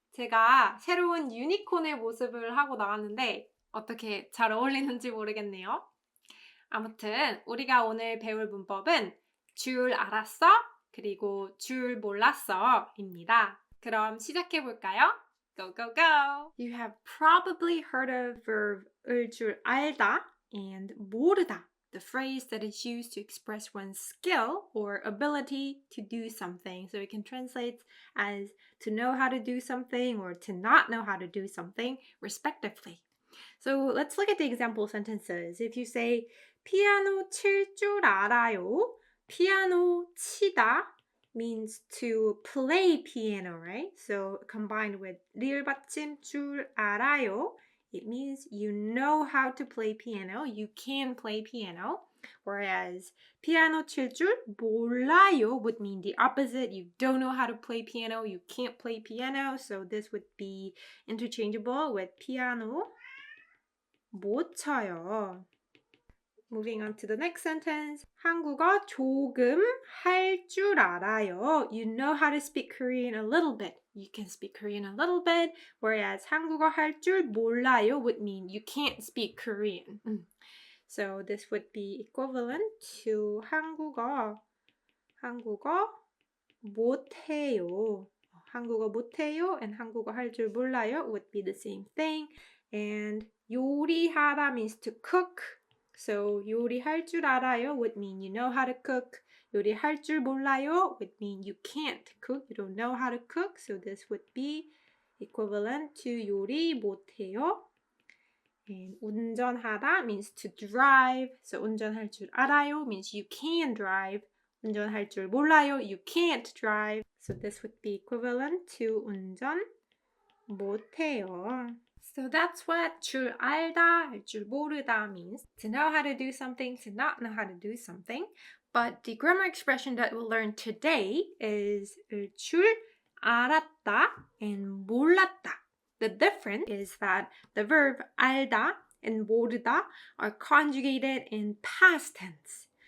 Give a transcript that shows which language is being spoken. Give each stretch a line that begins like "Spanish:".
Korean: 제가 새로운 유니콘의 모습을 하고 나왔는데 어떻게 잘 어울리는지 모르겠네요. 아무튼 우리가 오늘 배울 문법은 줄 알았어? 그리고 줄 몰랐어 입니다. 그럼 시작해 볼까요?
English: Go, go, go! You have probably heard of verb 을 줄 알다 and 모르다, the phrase that is used to express one's skill or ability to do something. So it can translate as to know how to do something or to not know how to do something, respectively. So let's look at the example sentences. If you say
Korean: 피아노 칠 줄 알아요,
English: 피아노 치다 means to play piano, right? So combined with 리을 받침 줄 알아요, it means you know how to play piano, you can play piano. Whereas
Korean: 피아노 칠 줄 몰라요
English: would mean the opposite. You don't know how to play piano, you can't play piano. So this would be interchangeable with
Korean: 피아노 못 쳐요.
English: Moving on to the next sentence.
Korean: 한국어 조금 할 줄 알아요.
English: You know how to speak Korean a little bit. You can speak Korean a little bit. Whereas
Korean: 한국어 할 줄 몰라요
English: would mean you can't speak Korean. So this would be equivalent to
Korean: 한국어 못해요. 한국어 못해요
English: and
Korean: 한국어 할 줄 몰라요
English: would be the same thing. And 요리하다 means to cook. So
Korean: 요리할 줄 알아요
English: would mean you know how to cook.
Korean: 요리할 줄 몰라요
English: would mean you can't cook. You don't know how to cook. So this would be equivalent to
Korean: 요리 못해요.
English: And 운전하다 means to drive. So
Korean: 운전할 줄 알아요
English: means you can drive.
Korean: 운전할 줄 몰라요,
English: you can't drive. So this would be equivalent to
Korean: 운전 못해요.
English: So that's what 줄 알다, 할 줄 모르다 means. To know how to do something, to not know how to do something. But the grammar expression that we'll learn today is 줄 알았다 and 몰랐다. The difference is that the verb 알다 and 모르다 are conjugated in past tense.